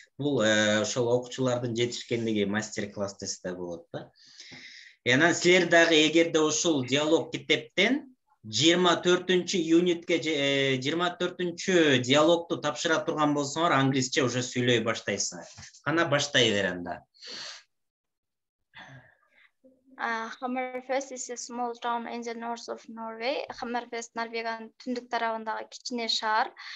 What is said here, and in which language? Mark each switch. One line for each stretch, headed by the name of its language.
Kyrgyz: Бул ошол окуучулардын жетишкендиги мастер-класс тесте болот да. Анан силер дагы эгерде ушул диалог китептен 24-чү юнитке 24-чү диалогду тапшыра турган болсоңор, англисче уже сүйлөй баштайсыңар. Кана баштай берем да.
English: Hammerfest is a small town in the north of Norway.
Kyrgyz: Hammerfest Норвегиянын түндүк тарабындагы кичине шаар.